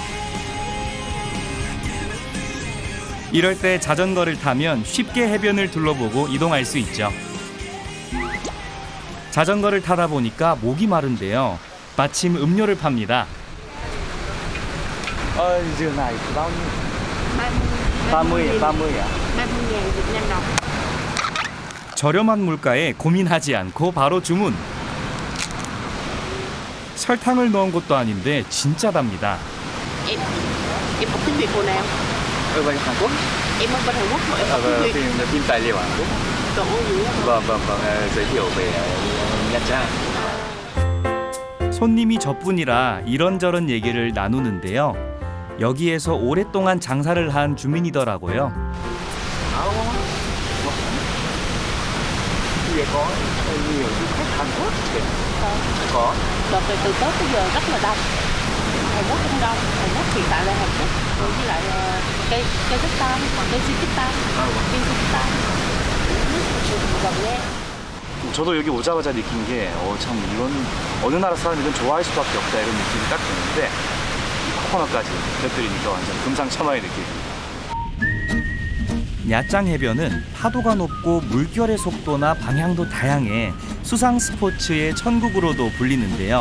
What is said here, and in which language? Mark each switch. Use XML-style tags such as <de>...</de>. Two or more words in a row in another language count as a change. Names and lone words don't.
<ko>이럴 때 자전거를 타면 쉽게 해변을 둘러보고 이동할 수 있죠. 자전거를 타다 보니까 목이 마른데요. 마침 음료를 팝니다. 지금 나이</ko> <vi>bao nhiêu?</vi> <ko>30.000 30이야.</ko> <vi>Việt Nam đồng. 저렴한 물가에 고민하지 않고 바로 주문. 설탕을 넣은 것도 아닌데 진짜 답니다. Em học tiếng Việt hồi nào? Bên Hàn Quốc. Em ở bên Hàn Quốc mà em học tiếng Việt. phim tài liệu Hàn Quốc. Trời ơi, dữ lắm. vâng, giới thiệu về Nha Trang.</vi> <ko>손님이 저뿐이라 이런저런 얘기를 나누는데요. 여기에서 오랫동안 장사를 한 주민이더라고요.</ko> <vi>Vậy có nhiều du khách Hàn Quốc có. Đợt này từ Tết tới giờ rất là đông. Hàn Quốc cũng đông. Hàn Quốc hiện tại là Hàn Quốc với lại Kazakhstan, Kyrgyzstan, Kyrgyzstan. gần nha.</vi> <ko>저도 여기 오자마자 느낀 게 참 이건 어느 나라 사람이든 좋아할 수밖에 없다 이런 느낌이 딱 드는데 이 코코넛까지 곁들이니까 완전 금상첨화의 느낌입니다. 야짱 해변은 파도가 높고 물결의 속도나 방향도 다양해 수상 스포츠의 천국으로도 불리는데요.</ko>